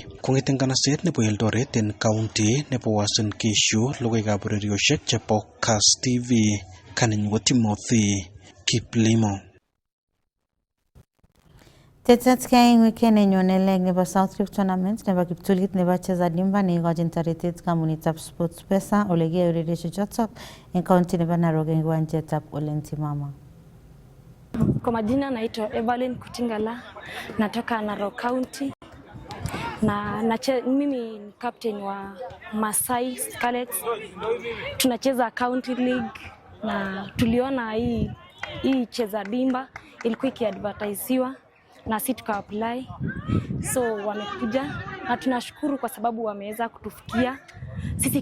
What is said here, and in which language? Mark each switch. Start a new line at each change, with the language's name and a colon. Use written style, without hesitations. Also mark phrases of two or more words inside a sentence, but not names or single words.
Kalenjin: Kong'eten kanaset nebo Eldoret en county nebo Uasin Gishu, logoiwekab urerioshek chebo Kass TV, kaninyu Timothy Kiplimo. Tetetkei eng weekend nenyone leg nebo South Rift Tournament nebo kiptulit nebo Cheza Dimba neikochin toretet kampunitab Sports Pesa ole kiyae urerioshechotok eng county nebo Narok eng kiwanjetab Ole Ntimama.
Swahili: Kwa majina naitwa Evelyn Kutingala, natoka Narok County na mimi ni captain wa Masai Scarlets. Tunacheza County League na tuliona hii cheza dimba ilikuwa ikiadvertisiwa na sisi tuka apply, so wamekuja na tunashukuru kwa sababu wameweza kutufikia sisi.